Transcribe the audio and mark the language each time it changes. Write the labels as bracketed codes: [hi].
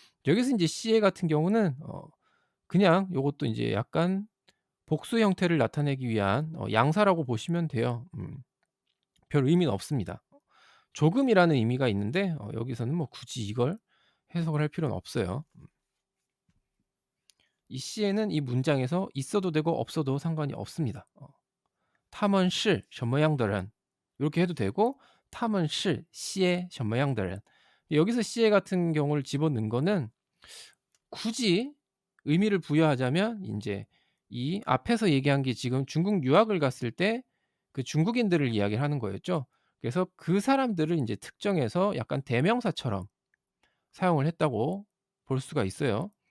[ko] 여기서 인제 시에 같은 경우는 그냥 요것도 인제 약간 복수 형태를 나타내기 위한 양사라고 보시면 돼요. 별 의미는 없습니다. 조금이라는 의미가 있는데 여기서는 뭐 굳이 이걸 해석을 할 필요는 없어요. 이 시에는 이 문장에서 있어도 되고 없어도 상관이 없습니다. [zh] 他们是什么样的人 [ko] 요렇게 해도 되고 [zh] 他们是些什么样的人. [ko] 여기서 些 같은 경우를 집어넣은 거는 굳이 의미를 부여하자면 인제 이 앞에서 얘기한 게 지금 중국 유학을 갔을 때 그 중국인들을 이야기를 하는 거였죠. 그래서 그 사람들을 인제 특정해서 약간 대명사처럼 사용을 했다고 볼 수가 있어요.